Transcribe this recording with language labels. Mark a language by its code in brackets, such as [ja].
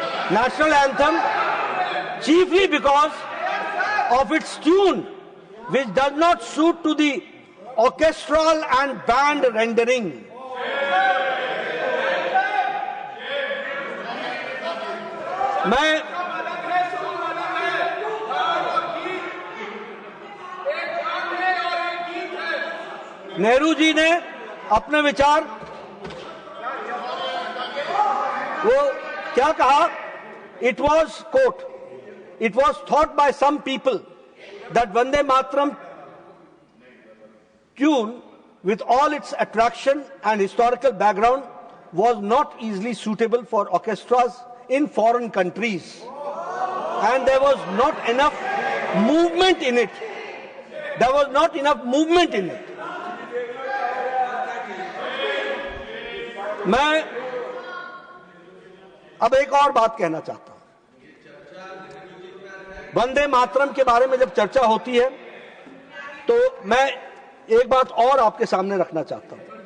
[en] National anthem, chiefly because of its tune, which does not suit to the orchestral and band rendering. [hi] मैं नेहरू जी ने अपने विचार वो क्या कहा? [en] It was, quote, it was thought by some people that Vande Mataram tune, with all its attraction and historical background, was not easily suitable for orchestras in foreign countries, and there was not enough movement in it. There was not enough movement in it. [hi] मैं अब एक और बात कहना चाहता हूं। वंदे मातरम के बारे में जब चर्चा होती है तो मैं एक बात और आपके सामने रखना चाहता हूं।